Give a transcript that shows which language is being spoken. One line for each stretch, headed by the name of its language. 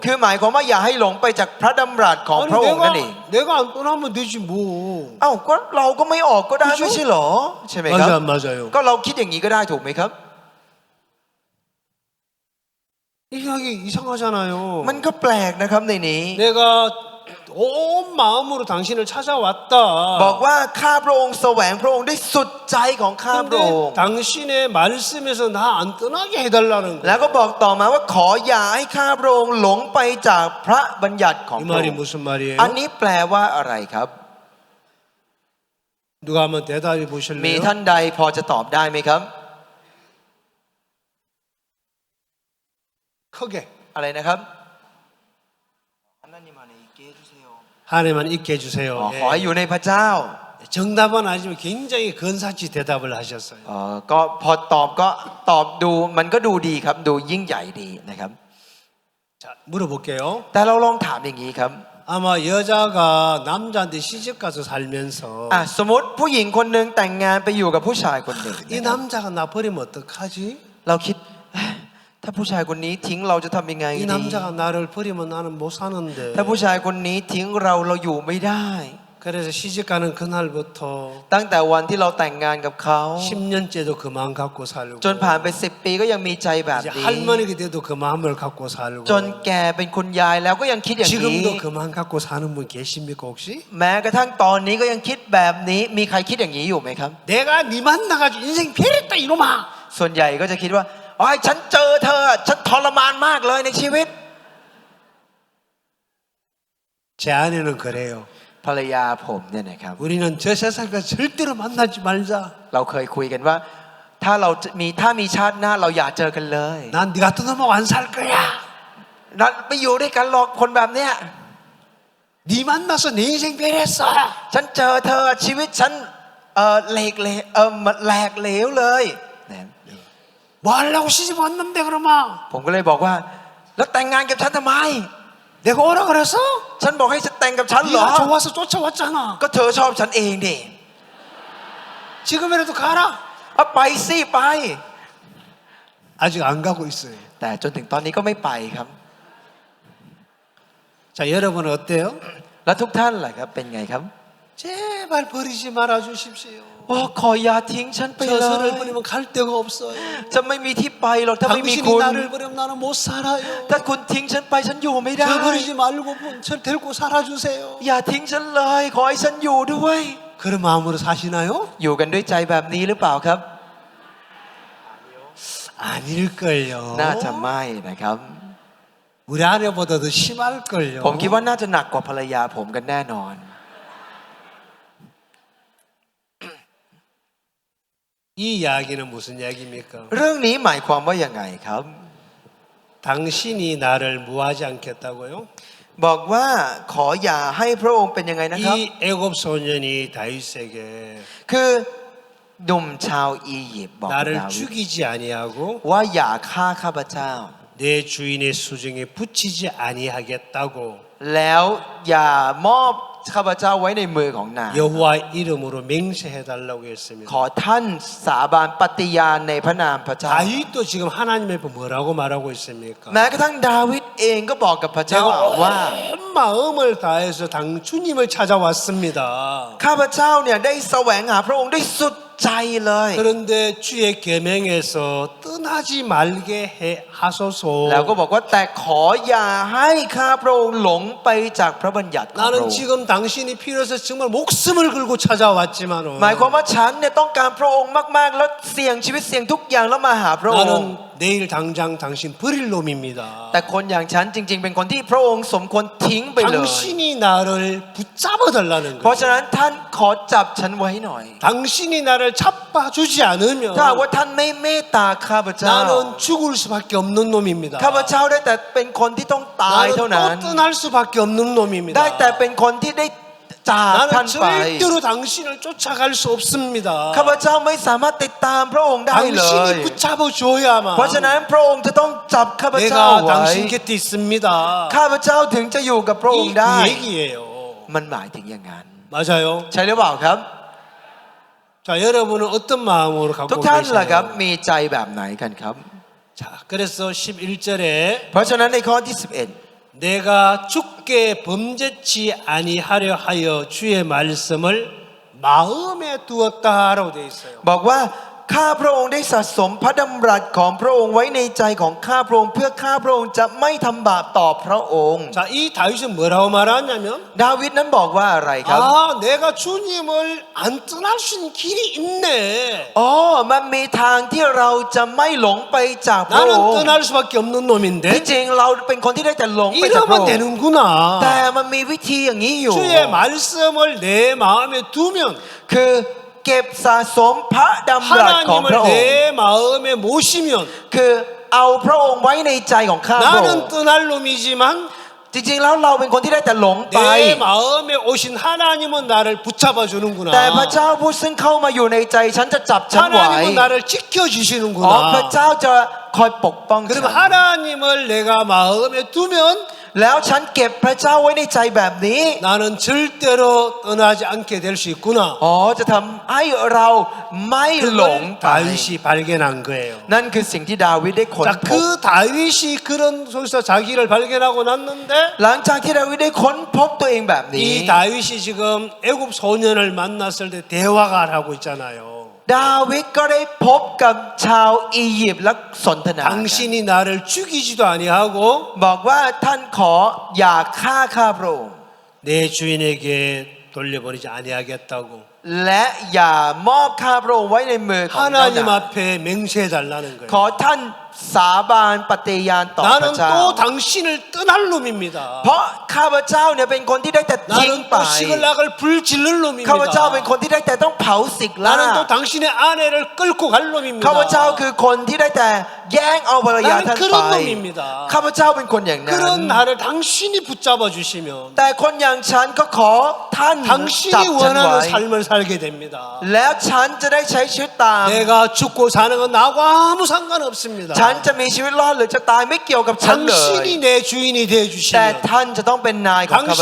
Thai: คือหมายความว่าอย่าให้หลงไปจากพระดำรัสของ
Korean: 아니
Thai: พระองค์นั่นเอง
Korean: 내가 안 떠나면 되지 뭐.
Thai: เอ้าก็เราก็ไม่ออกก็ได้ไม่ใช่เหรอใช่ไหมครับ
Korean: 맞아 안 맞아요?
Thai: ก็เราคิดอย่างนี้ก็ได้ถูกไหมครับ
Korean: 이게 이상하잖아요.
Thai: มันก็แปลกนะครับในนี้
Korean: 내가 온 마음으로 당신을 찾아왔다.
Thai: บอกว่าข้าพระองค์แสวงพระองค์ได้สุดใจของข้าพระองค์
Korean: 근데 당신의 말씀에서 나 안 떠나게 해달라는
Thai: แล้ว
Korean: 거예요.
Thai: ก็บอกต่อมาว่าขออย่าให้ข้าพระองค์หลงไปจากพระบัญญัติของ
Korean: 이
Thai: พระอ
Korean: 말이
Thai: งค์
Korean: 무슨 말이에요?
Thai: อันนี้แปลว่าอะไรครับ
Korean: 누가 한번 대답해
Thai: มี
Korean: 보실래요?
Thai: ท่านใดพอจะตอบได้ไหมครับ
Korean: 크게
Thai: อะไรนะครับ
Korean: 하나님만 있게 해주세요.
Thai: ขอให้อยู่ในพระเจ้า
Korean: 정답은 아니지만 굉장히 근사치 대답을 하셨어요.
Thai: ก็พอตอบก็ตอบดูมันก็ดูดีครับดูยิ่งใหญ่ดีนะครับ
Korean: 자, 물어볼게요.
Thai: แต่เราลองถามอย่างนี้ครับ
Korean: 아마 여자가 남자한테 시집 가서 살면서
Thai: สมมติผู้หญิงคนหนึ่งแต่งงานไปอยู่กับผู้ชายคนหนึ่ง
Korean: 이 남자가 나 버리면 어떡하지?
Thai: เราคิดถ้าผู้ชายคนนี้ทิ้งเราจะทำยังไง
Korean: 이
Thai: ดี
Korean: 남자가 나를 버리면 나는 못 사는데.
Thai: ถ้าผู้ชายคนนี้ทิ้งเราอยู่ไม่ได้
Korean: 그래서 시집 가는 그날부터
Thai: ตั้งแต่วันที่เราแต่งงานกับเขา
Korean: 10년째도 그 마음 갖고 살고
Thai: จนผ่านไป10 ปีก็ยังมีใจแบบ
Korean: 이제
Thai: นี้
Korean: 할머니가 돼도 그 마음을 갖고 살고
Thai: จนแก่เป็นคุณยายแล้วก็ยังคิดอย่างนี้
Korean: 지금도 그 마음 갖고 사는 분 계십니까 혹시?
Thai: แม้กระทั่งตอนนี้ก็ยังคิดแบบนี้มีใครคิดอย่างนี้อยู่ไหมครับ
Korean: 내가 네 만나가지고 인생 배렸다 이놈아.
Thai: ส่วนใหญ่ก็จะคิดว่าอ๋อฉันเจอเธอฉันทรมานมากเลยในชีวิต
Korean: 제 아내는 그래요.
Thai: ภรรยาผมเนี่ยนะครับ
Korean: 우리는 저 세상과 절대로 만나지 말자.
Thai: เราเคยคุยกันว่า ถ้ามีชาติหน้าเราอย่าเจอกันเลย
Korean: 난 네 같은 놈하고 안 살 거야.
Thai: นัดไปอยู่ด้วยกันหรอกคนแบบเนี้ย
Korean: 네 만나서 내 인생 배렸어.
Thai: ฉันเจอเธอชีวิตฉันแหลกเหลวเลยเนี่ย
Korean: 뭐 하려고 시집 왔는데 그러면?
Thai: ผมก็เลยบอกว่า แล้วแต่งงานกับฉันทำไม
Korean: 내가 오라 그래서?
Thai: ฉันบอกให้ฉันแต่งกับฉันเหรอ
Korean: 네가 좋아서 쫓아왔잖아.
Thai: ก็เธอชอบฉันเองดิ
Korean: 지금이라도 가라.
Thai: เอาไปสิไป
Korean: 아직 안 가고 있어요.
Thai: แต่จนถึงตอนนี้ก็ไม่ไปครับ
Korean: 자, 여러분은 어때요?
Thai: แล้วทุกท่านล่ะครับเป็นไงครับ
Korean: 제발 버리지 말아 주십시오.
Thai: โอ้ขออย่าทิ้งฉันไปเล
Korean: 저서를
Thai: ย
Korean: 버리면 갈 데가 없어요.
Thai: จะไม่มีที่ไปหรอกถ้าไม่มี
Korean: 당신이
Thai: คุณ
Korean: 나를 버리면 나는 못 살아요.
Thai: ถ้าคุณทิ้งฉันไปฉันอยู่ไม่ได้
Korean: 저 버리지 말고 저 데리고 살아주세요.
Thai: อย่าทิ้งฉันเลยขอให้ฉันอยู่ด้วย
Korean: 그런 마음으로 사시나요?
Thai: อยู่กันด้วยใจแบบนี้หรือเปล่าครับ
Korean: 아닐걸요.
Thai: น่าจะไม่นะครับ
Korean: 우리 아내보다 더 심할걸요.
Thai: ผมคิดว่าน่าจะหนักกว่าภรรยาผมกันแน่นอน
Korean: 이 이야기는 무슨 이야기입니까?
Thai: เรื่องนี้หมายความว่ายังไงครับ
Korean: 당신이 나를 무하지 않겠다고요?
Thai: บอกว่าขออย่าให้พระองค์เป็นยังไงนะครับ
Korean: 이 애굽 소년이 다윗에게
Thai: คือหนุ่มชาวอียิปต์บอกกับ
Korean: 나를
Thai: ดาวิด
Korean: 죽이지 아니하고
Thai: ว่าอย่าฆ่าข้าพเจ้า
Korean: 내 주인의 수중에 붙이지 아니하겠다고
Thai: แล้วอย่ามอบ ข้าพเจ้าไว้ในมือของนาง
Korean: 여호와 이름으로 맹세해 달라고 했습니다.
Thai: ขอท่านสาบานปฏิญาณในพระนามพระเจ้า
Korean: 다윗도 지금 하나님 앞에 뭐라고 말하고 있습니까?
Thai: แม้กระทั่งดาวิดเองก็บอกกับพระเจ้าว่า
Korean: 온 마음을 다해서 주님을 찾아왔습니다.
Thai: ข้าพเจ้าเนี่ยได้แสวงหาพระองค์ด้วยสุดใจเลย
Korean: 그런데 주의 계명에서 떠나지 말게 하소서.
Thai: แล้วก็บอกว่าแต่ขออย่าให้ข้าพระองค์หลงไปจากพระบัญญัติของพระ
Korean: 나는
Thai: องค์
Korean: 지금 당신이 필요해서 정말 목숨을 걸고 찾아왔지만은
Thai: หมายความว่าฉันเนี่ยต้องการพระองค์มากๆแล้วเสี่ยงชีวิตเสี่ยงทุกอย่างแล้วมาหาพระองค์
Korean: 나는 내일 당장 당신 버릴 놈입니다.
Thai: แต่คนอย่างฉันจริงๆเป็นคนที่พระองค์สมควรทิ้งไปเลย
Korean: 당신이 나를 붙잡아 달라는
Thai: เพราะฉะ
Korean: 거예요.
Thai: นั้นท่านขอจับฉันไว้หน่อย
Korean: 당신이 나를 잡아주지 않으면
Thai: ถ้าหากว่าท่านไม่เมตตาข้าพเจ้า
Korean: 나는 죽을 수밖에 없는 놈입니다.
Thai: ข้าพเจ้าได้แต่เป็นคนที่ต้องตาย
Korean: 나는
Thai: เท่านั้น
Korean: 또 떠날 수밖에 없는 놈입니다.
Thai: ได้แต่เป็นคนที่ได้จากท่าน
Korean: 나는
Thai: ไป
Korean: 절대로 당신을 쫓아갈 수 없습니다.
Thai: ข้าพเจ้าไม่สามารถติดตามพระองค์ได้เลย
Korean: 당신이 붙잡아줘야만
Thai: เพราะฉะนั้นพระองค์จะต้องจับข้าพเจ้า
Korean: 내가
Thai: ไว้
Korean: 당신 곁에 있습니다.
Thai: ข้าพเจ้าถึงจะอยู่กับพระองค์ได้
Korean: 이 얘기예요.
Thai: มันหมายถึงอย่างนั้น
Korean: 맞아요.
Thai: ใช่หรือเปล่าครับ
Korean: 자, 여러분은 어떤 마음으로
Thai: ทุก
Korean: 갖고
Thai: ท่านล่ะครับ
Korean: 계세요?
Thai: มีใจแบบไหนกันครับ
Korean: 자, 그래서 11절에
Thai: เพราะฉะนั้นในข้อที่
Korean: 내가 죽게 범죄치 아니하려 하여 주의 말씀을 마음에 두었다라고 되어 있어요.
Thai: 11 บอกว่าข้าพระองค์ได้สะสมพระดำรัสของพระองค์ไว้ในใจของข้าพระองค์เพื่อข้าพระองค์จะไม่ทำบาปต่อพระองค์
Korean: 자, 이 다윗은 뭐라고 말하냐면
Thai: ดาวิดนั้นบอกว่าอะไรครับ
Korean: 아, 내가 주님을 안 떠날 수 있는 길이 있네.
Thai: อ๋อมันมีทางที่เราจะไม่หลงไปจากพระอง
Korean: 나는
Thai: ค์
Korean: 떠날 수밖에 없는
Thai: ที่
Korean: 놈인데
Thai: จริงเราเป็นคนที่ได้แต่หลงไปจากพระ
Korean: 이러면
Thai: องค์
Korean: 되는구나.
Thai: แต่มันมีวิธีอย่างนี้อยู่
Korean: 주의 말씀을 내 마음에 두면
Thai: คือเก็บสะสมพระดำรัสของพระ
Korean: 하나님을
Thai: องค์
Korean: 내 마음에 모시면
Thai: คือเอาพระองค์ไว้ในใจของข้าพระองค์
Korean: 나는 떠날 놈이지만
Thai: จริงๆแล้วเราเป็นคนที่ได้แต่หลงไป
Korean: 내 마음에 오신 하나님은 나를 붙잡아
Thai: แต่พระ
Korean: 주는구나.
Thai: เจ้าผู้ซึ่งเข้ามาอยู่ในใจฉันจะจับฉันไว้
Korean: 하나님은 나를
Thai: อ๋อ
Korean: 지켜주시는구나.
Thai: พระเจ้าจะคอยปกป้องฉั
Korean: 그럼
Thai: น
Korean: 하나님을 내가 마음에 두면
Thai: แล้วฉันเก็บพระเจ้าไว้ในใจแบบนี้
Korean: 나는 절대로 떠나지 않게 될 수 있구나.
Thai: อ๋อจะทำให้เราไม่หลง
Korean: 그걸
Thai: ไป
Korean: 다윗이 발견한 거예요.
Thai: นั่นคือสิ่งที่ดาวิดได้ค้น
Korean: 자,
Thai: พบ
Korean: 그 다윗이 그런 속에서 자기를 발견하고 났는데
Thai: หลังจากที่ดาวิดได้ค้นพบตัวเองแบบนี้
Korean: 이 다윗이 지금 애굽 소년을 만났을 때 대화가 하고 있잖아요.
Thai: ดาวิดก็ได้พบกับชาวอียิปต์และสนทนากัน
Korean: 당신이 나를 죽이지도 아니하고
Thai: บอกว่าท่านขออย่าฆ่าข้าพระองค์
Korean: 내 주인에게 돌려버리지 아니하겠다고
Thai: และอย่ามอบข้าพระองค์ไว้ในมือของเจ้า
Korean: 하나님
Thai: นาย
Korean: 앞에 맹세해 달라는
Thai: ขอ
Korean: 거예요.
Thai: ท่านสาบานปฏิญาณต่อพ
Korean: 나는
Thai: ระเจ้า
Korean: 또 당신을 떠날 놈입니다.
Thai: เพราะข้าพเจ้าเนี่ยเป็นคนที่ได้แต่ทิ้ง
Korean: 나는
Thai: ไป
Korean: 또 시글락을 불 질를
Thai: ข้าพเจ้าเป็น
Korean: 놈입니다.
Thai: คนที่ได้แต่ต้องเผาสิกลา
Korean: 나는 또 당신의 아내를 끌고 갈
Thai: ข้าพเจ้า
Korean: 놈입니다.
Thai: คือคนที่ได้แต่แย่งเอาภรรยา
Korean: 나는
Thai: ท่านไป
Korean: 그런 놈입니다.
Thai: ข้าพเจ้าเป็นคนอย่างนั้น
Korean: 그런 나를 당신이 붙잡아 주시면
Thai: แต่คนอย่างฉันก็ขอท่านจับ
Korean: 당신이
Thai: ฉันไว้
Korean: 원하는 삶을 살게 됩니다.
Thai: แล้วฉันจะได้ใช้ชีวิตตาม
Korean: 내가 죽고 사는 건 나하고 아무 상관없습니다.
Thai: ฉันจะมีชีวิตรอดหรือจะตายไม่เกี่ยวกับฉันเลย
Korean: 당신이 내 주인이 되어
Thai: แต่
Korean: 주시면
Thai: ท่านจะต้องเป็นนายของข้าพ